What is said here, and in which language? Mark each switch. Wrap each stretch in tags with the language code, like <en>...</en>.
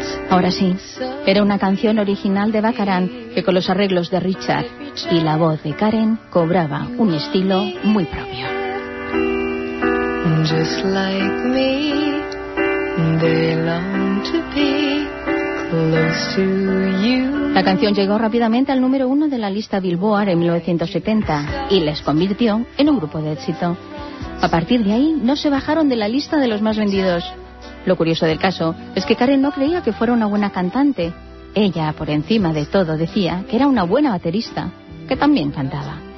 <es>Ahora sí, era una canción original de Baccarat que con los arreglos de Richard y la voz de Karen cobraba un estilo muy propio.</es> <en>Just like me, they long to be close to you.</en> <es>La canción llegó rápidamente al número uno de la lista Billboard en 1970 y les convirtió en un grupo de éxito. A partir de ahí no se bajaron de la lista de los más vendidos. Lo curioso del caso es que Karen no creía que fuera una buena cantante. Ella, por encima de todo, decía que era una buena baterista, que también cantaba.</es>